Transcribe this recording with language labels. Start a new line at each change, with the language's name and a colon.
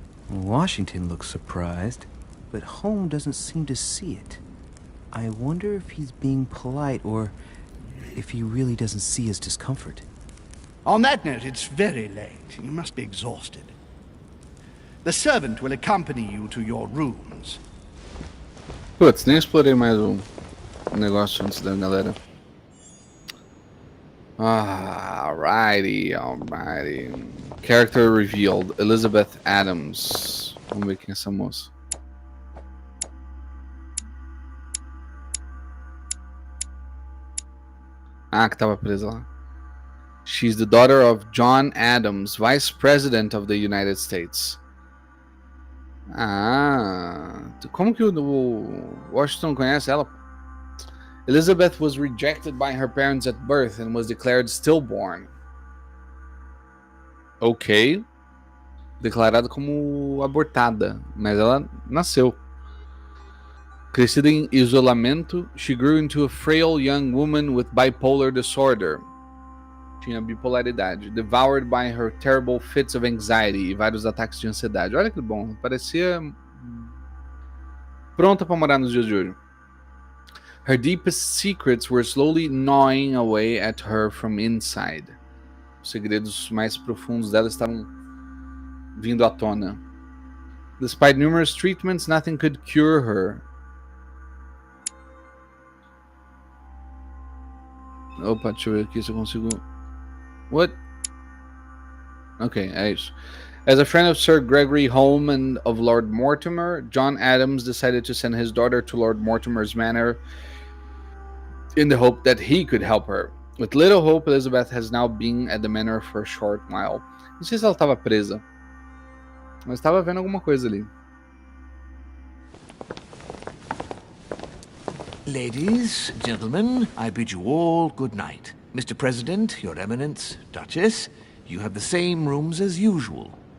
English: Washington looks surprised, but Holm doesn't seem to see it. I wonder if he's being polite or if he really doesn't see his discomfort. On that note, it's very late. You must be exhausted. The servant will accompany you to your rooms.
Portuguese: Putz, nem explorei mais o negócio antes da galera.
English: Alrighty. Character revealed.
Portuguese: Elizabeth Adams. Vamos ver quem é essa moça. Ah, que tava presa lá.
English: She's the daughter of John Adams, Vice President of the United States.
Portuguese: Ah, como que o Washington conhece ela?
English: Elizabeth was rejected by her parents at birth and was declared stillborn. Ok.
Portuguese: Declarada como abortada, mas ela nasceu. Crescida em isolamento,
English: she grew into a frail young woman with bipolar disorder.
Portuguese: Tinha bipolaridade.
English: Devoured by her terrible fits of anxiety
Portuguese: e vários ataques de ansiedade. Olha que bom, parecia pronta para morar nos dias de hoje.
English: Her deepest secrets were slowly gnawing away at her from inside.
Portuguese: Os segredos mais profundos dela estavam vindo à tona.
English: Despite numerous treatments, nothing could cure her.
Portuguese: Opa, deixa eu ver aqui se eu consigo...
English: What?
Portuguese: Ok, é isso.
English: As a friend of Sir Gregory Holm and of Lord Mortimer, John Adams decided to send his daughter to Lord Mortimer's manor in the hope that he could help her. With little hope, Elizabeth has now been at the manor for a short while.
Portuguese: Não sei se ela estava presa, mas estava vendo alguma coisa ali.
English: Ladies, gentlemen, I bid you all good night. Mr. President, Your Eminence, Duchess, you have the same rooms as usual.